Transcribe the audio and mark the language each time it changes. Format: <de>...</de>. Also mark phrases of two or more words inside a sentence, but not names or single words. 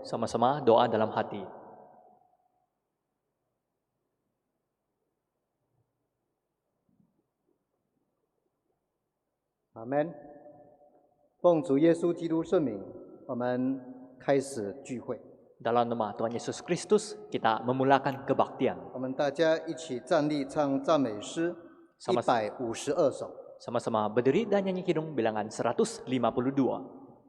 <id>Sama-sama doa dalam hati. Amen。</id> <zh>奉主耶稣基督圣名，我们开始聚会。</zh> <id>Dalam nama Tuhan Yesus Kristus, kita memulakan kebaktian.</id> <zh>我们大家一起站立唱赞美诗152首。</zh> <id>Sama-sama berdiri dan nyanyi kidung bilangan 152.</id>